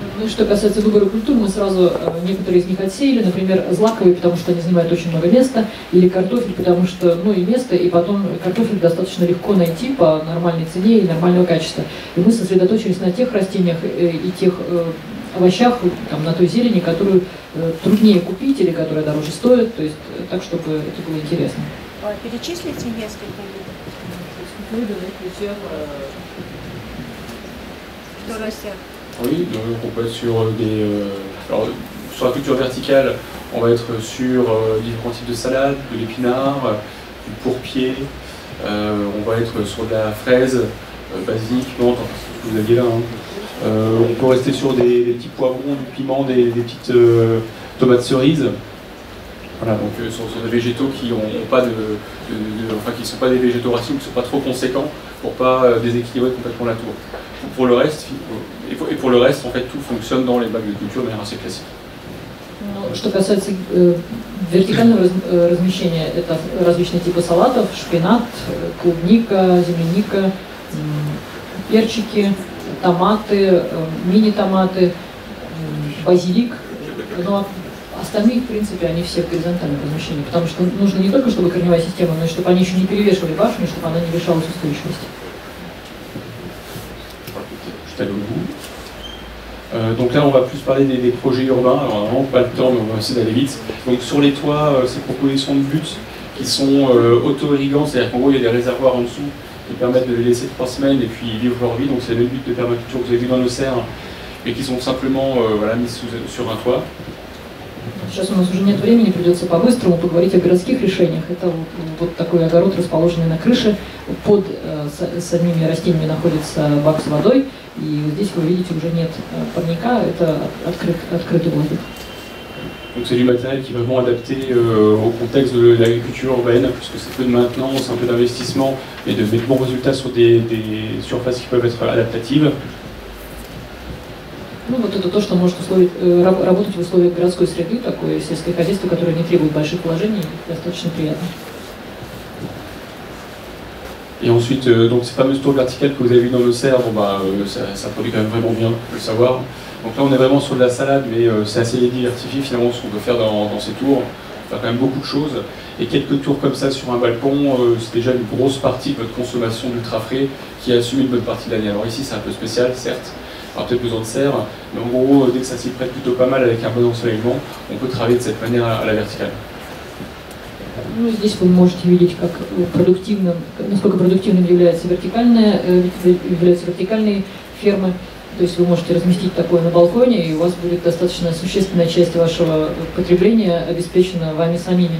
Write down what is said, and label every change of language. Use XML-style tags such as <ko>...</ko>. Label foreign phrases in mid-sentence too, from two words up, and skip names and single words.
<ru>Ну, что касается выбора культур, мы сразу некоторые из них отсеяли, например, злаковые, потому что они занимают очень много места, или картофель, потому что, ну, и место, и потом картофель достаточно легко найти по нормальной цене и нормального качества. И мы сосредоточились на тех растениях и тех овощах, там, на той зелени, которую труднее купить или которая дороже стоит, то есть так, чтобы это было интересно. Перечислите несколько видов. Что растет?</ru> <fr>Oui, donc on peut être sur des... alors, sur la culture verticale, on va être sur différents types de salades, de l'épinard, du pourpier, on va être sur de la fraise, basique, menthe, enfin, ce que vous aviez là. Hein. On peut rester sur des petits poivrons, du piment, des petites tomates cerises. Voilà, donc sur des végétaux qui ont pas enfin qui ne sont pas des végétaux racines, qui ne sont pas trop conséquents pour pas déséquilibrer complètement la tour. Pour le reste, en fait, tout fonctionne dans les bacs de culture de manière assez classique.</fr> <ru>Ну, что касается вертикального размещения, это различные типы салатов, шпинат, клубника, земляника, перчики, томаты, мини-томаты, базилик. Но остальные, в принципе, они все в горизонтальном размещении, потому что нужно не только, чтобы корневая система, но и чтобы они еще не перевешивали башню, чтобы она не лишалась устойчивости.</ru> <fr>Donc là, on va plus parler des projets urbains. Alors, vraiment pas le temps, mais on va essayer d'aller vite. Donc sur les toits, ces propositions de buts qui sont auto-irrigants, c'est-à-dire qu'en gros, il y a des réservoirs en dessous qui permettent de les laisser 3 semaines et puis vivre leur vie. Donc c'est le but de permaculture que vous avez vu dans nos serres, mais qui sont simplement voilà, mis sur un toit.</fr> <ru>Сейчас у нас уже нет времени, придется по-быстрому поговорить о городских решениях. Это вот такой огород, расположенный на крыше. Под самими растениями находится бак с водой. И здесь вы видите, уже нет парника, это открытый воздух.</ru> <fr>Donc c'est du matériel qui est vraiment adapté au contexte de l'agriculture urbaine, puisque c'est peu de maintenance, un peu d'investissement, et de bons résultats sur des surfaces qui peuvent être adaptatives.</fr> <ru>Ну вот это то, что может работать в условиях городской среды, такое сельское хозяйство, которое не требует больших вложений, достаточно приятно.</ru> <fr>Et ensuite, donc ces fameuses tours verticales que vous avez vues dans nos serres, bon, ça produit quand même vraiment bien, il faut le savoir. Donc là on est vraiment sur de la salade, mais c'est assez diversifié finalement ce qu'on peut faire dans ces tours. On peut faire quand même beaucoup de choses. Et quelques tours comme ça sur un balcon, c'est déjà une grosse partie de votre consommation d'ultra frais qui est assumée une bonne partie de l'année. Alors ici c'est un peu spécial, certes. On a peut-être besoin de serre, mais en gros, dès que ça s'y prête plutôt pas mal avec un bon ensoleillement, on peut travailler de cette manière à la verticale.</fr> <ru>Ну, здесь вы можете видеть, как насколько продуктивным являются вертикальные фермы. То есть вы можете разместить такое на балконе, и у вас будет достаточно существенная часть вашего потребления обеспечена вами самими.</ru>